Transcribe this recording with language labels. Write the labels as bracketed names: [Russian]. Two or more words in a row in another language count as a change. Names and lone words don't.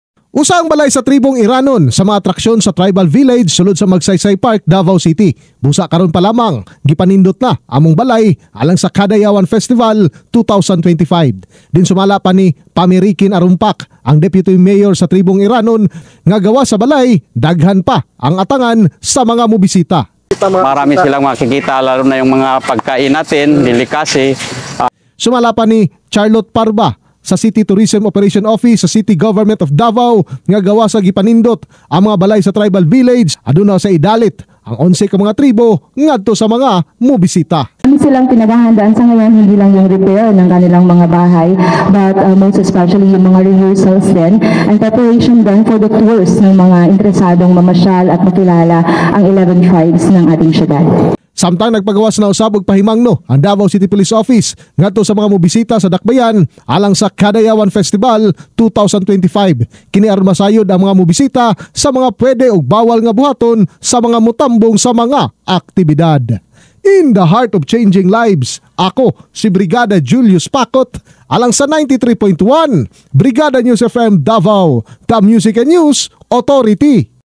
[Cebuano] Usang balay sa tribong Iranon sa mga atraksyon sa Tribal Village sulod sa Magsaysay Park, Davao City. Busa karon pa lamang gipanindot na among balay alang sa Kadayawan Festival 2025. Din sumala pa ni Pamirikin Arumpak, ang [English] Deputy Mayor [Cebuano] sa tribong Iranon, nga gawa sa balay daghan pa ang atangan sa mga mobisita. [Filipino] Marami silang makikita, lalo na yung mga pagkain natin, delikasi. [Cebuano] Sumala pa ni Charlotte Parba sa City Tourism Operation Office sa City Government of Davao nga gawa sa gipanindot ang mga balay sa Tribal Village aduna sa idalit ang 11 ka mga tribo ngadto sa mga mobisita. [Filipino] Kami silang pinaghahandaan sa ngayon, hindi lang yung repair ng kanilang mga bahay, [English] but most especially [Filipino] yung mga rehearsals din [English] and preparation [Filipino] din [English] for the tours [Filipino] ng mga interesadong mamasyal at makilala ang 11 tribes ng ating syudad. [Cebuano] Samtang nagpagawas na usab og pahimangno ang Davao City Police Office ngadto sa mga mobisita sa dakbayan alang sa Kadayawan Festival 2025. Kini aron masayod ang mga mobisita sa mga pwede ug bawal nga buhaton sa mga mutambong sa mga aktibidad. [English] In the heart of changing lives, [Cebuano] ako si Brigada Julius Pacot alang sa 93.1 Brigada News FM Davao, [English] the Music and News Authority.